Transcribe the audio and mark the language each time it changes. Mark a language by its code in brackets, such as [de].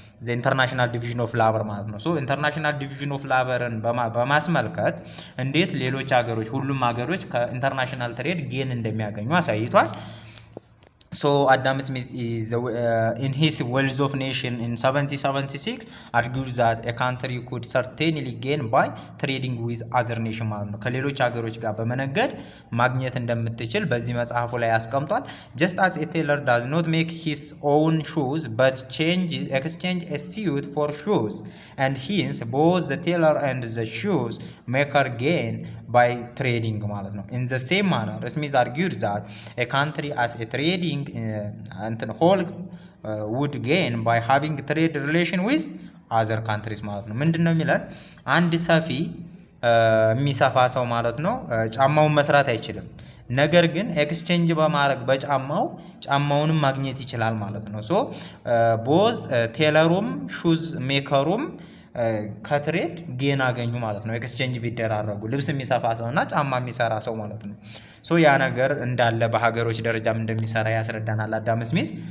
[en] international division of labor [am] ማለት ነው። international division of laborን በማስመልከት እንዴት ሌሎች ሀገሮች ሁሉም ሀገሮች ከኢንተርናሽናል ትሬድ ጌን እንደሚያገኙ አሳይቷል። [en] So Adam Smith is in his Wealth of Nation in 1776 argues that a country could certainly gain by trading with other nation ማለት ነው [am] ከሌሎች ሀገሮች ጋር በመነገድ ማግኘት እንደምትችል በዚህ መጽሐፉ ላይ ያስቀምጧል። [en] just as a tailor does not make his own shoes but exchange a suit for shoes and hence both the tailor and the shoes maker gain by trading ማለት ነው in the same manner Smith argued that a country as a trading whole would gain by having trade relation with other countries ማለት ነው። [am] ምንድነው የሚላል? አንድ ሰፊ የሚሰፋ ሰው ማለት ነው ጫማውን መስራት አይችልም። ነገር ግን ኤክስቼንጅ በማድረግ ጫማውንም ማግኘት ይችላል ማለት ነው። ሶ ቦዝ ቴለሩም ሹዝ ሜከሩም ከትሬድ ጌን አገኙ ማለት ነው። ኤክስቼንጅ ቢደራረጉ ልብስ የሚሰፋ ሰውና ጫማ የሚሰራ ሰው ማለት ነው። ሶ ያ ነገር እንዳለ በሀገሮች ደረጃም እንደሚሰራ ያስረዳናል አዳም ስሚዝ።